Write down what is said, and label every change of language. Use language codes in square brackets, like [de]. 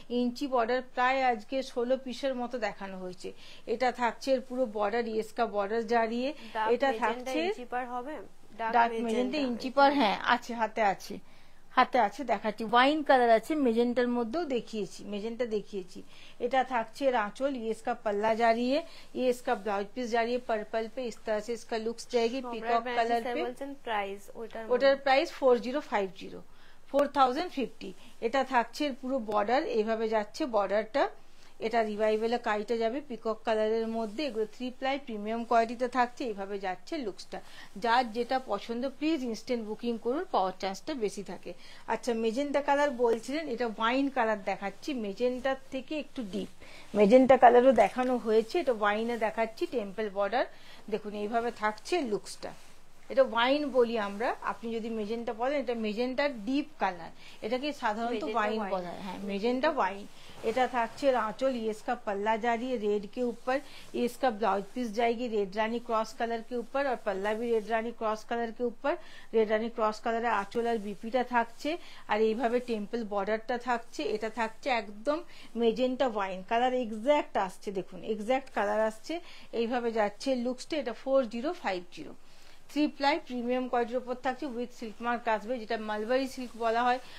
[bn] ইঞ্চি border প্রায় আজকে 16 পিসের মতো দেখানো হয়েছে। এটা থাকছে এর পুরো বর্ডার, [hi] ইয়েসকা বর্ডার জারিয়ে। [bn] এটা থাকছে ডার্ক মেজেন্টা ইঞ্চি পার, হ্যাঁ আছে, হাতে আছে, হাতে আছে, দেখাচ্ছি। ওয়াইন কালার আছে, মেজেন্টার মধ্যেও দেখিয়েছি, মেজেন্টা দেখিয়েছি। এটা থাকছে [hi] आंचल, ये इसका पल्ला जा रही है, ये इसका ब्लाउज पीस जा रही है पर्पल पे। इस तरह से इसका लुक्स जाएगी पीकॉक कलर पे। [bn] ওটার প্রাইস 4050, 4050। এটা থাকছে পুরো বর্ডার, এইভাবে যাচ্ছে বর্ডারটা। এটা রিভাইভেলে কাইটা যাবে পিকক কালারের মধ্যে। এগুলো 3 প্লাই প্রিমিয়াম কোয়ালিটিতে থাকছে, এইভাবে যাচ্ছে লুকসটা। যার যেটা পছন্দ প্লিজ ইনস্ট্যান্ট বুকিং করুন, পাওয়ার চান্সটা বেশি থাকে। আচ্ছা মেজেন্টা কালার বলছিলেন, এটা ওয়াইন কালার দেখাচ্ছি, মেজেন্টার থেকে একটু ডিপ মেজেন্টা কালারও দেখানো হয়েছে। এটা ওয়াইনে দেখাচ্ছি, টেম্পল বর্ডার। দেখুন এইভাবে থাকছে লুকসটা। এটা ওয়াইন বলি আমরা, আপনি যদি মেজেন্টা বলেন, এটা মেজেন্টার ডিপ কালার, এটাকে সাধারণত ওয়াইন বলা হয়। হ্যাঁ মেজেন্টা ওয়াইন। এটা থাকছে [hi] आंचल, ये इसका पल्ला जा रही है रेड के ऊपर, ये इसका ब्लाउज पीस जाएगी रेड रानी क्रॉस कलर के ऊपर, और पल्ला भी रेड रानी क्रॉस कलर के ऊपर। रेड रानी क्रॉस कलर आंचल और [bn] বিপিটা থাকছে, আর এইভাবে টেম্পল বর্ডারটা থাকছে। এটা থাকছে একদম মেজেন্টা ওয়াইন কালার, এক্স্যাক্ট আসছে, দেখুন এক্স্যাক্ট কালার আসছে। এইভাবে যাচ্ছে লুকসটা। এটা 4050, 3 প্লাই প্রিমিয়াম কোয়ালিটির উপর থাকছে, উইথ সিল্ক মার্ক আসবে, যেটা মালবারি সিল্ক বলা হয়।